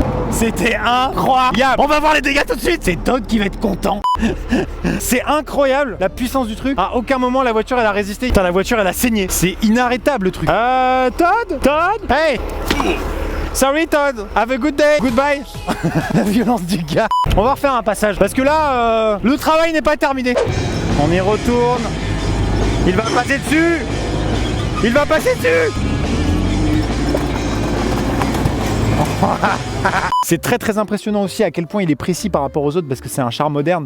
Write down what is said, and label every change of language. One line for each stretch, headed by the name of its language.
French: C'était incroyable. On va voir les dégâts tout de suite. C'est Todd qui va être content. C'est incroyable la puissance du truc. À aucun moment la voiture elle a résisté. Putain, la voiture elle a saigné. C'est inarrêtable le truc.
English: Todd, hey. Sorry Todd, have a good day, goodbye.
French: La violence du gars. On va refaire un passage parce que là, le travail n'est pas terminé. On y retourne. Il va passer dessus. Il va passer dessus. C'est très impressionnant aussi à quel point il est précis par rapport aux autres parce que c'est un char moderne.